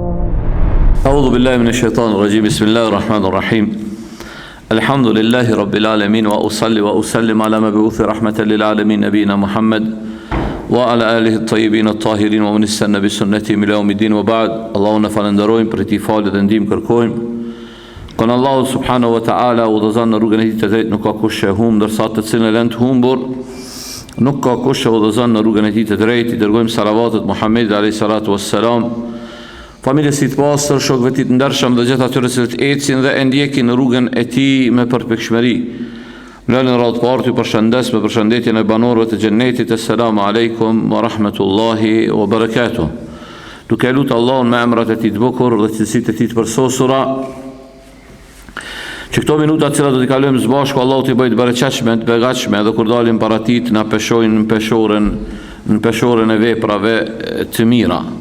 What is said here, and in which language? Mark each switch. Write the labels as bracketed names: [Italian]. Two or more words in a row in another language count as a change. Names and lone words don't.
[Arabic] أعوذ بالله من الشيطان الرجيم. بسم الله الرحمن الرحيم. الحمد لله رب العالمين، وأصلي وأسلم على مبعوث رحمة للعالمين نبينا محمد وعلى آله الطيبين الطاهرين ومن استنى بسنته إلى يوم الدين وبعد. [Albanian] اللهم falenderojmë për ti falë dhe ndihmë kërkojmë. Kon Allahu [Arabic] سبحانه وتعالى [Albanian] udhëzon në rrugën e tij të drejtë, nuk ka kush që humb, ndërsa të cilën e lën të humbur nuk ka kush që udhëzon në rrugën e tij të drejtë. I dërgojmë salavatet Muhamedit [Arabic] عليه الصلاة والسلام, [Albanian] familjes së tij të pastër, shokëve të tij të ndershëm dhe gjithë atyre që ecin dhe e ndjekin në rrugën e tij me përpikshmëri. Mlelën radhë parë të përshëndes me përshëndetjen e banorëve të xhennetit. [Arabic] السلام عليكم ورحمة الله وبركاته. [Albanian] Duke lutur Allahun me emrat e tij të bukur dhe cilësitë e tij të përsosura, që këto minuta që do t'i kalojmë së bashku, Allahu t'i bëjë të bereqetshme, të begatshme, dhe kur dalim para tij na peshojnë në peshorën e veprave të mira.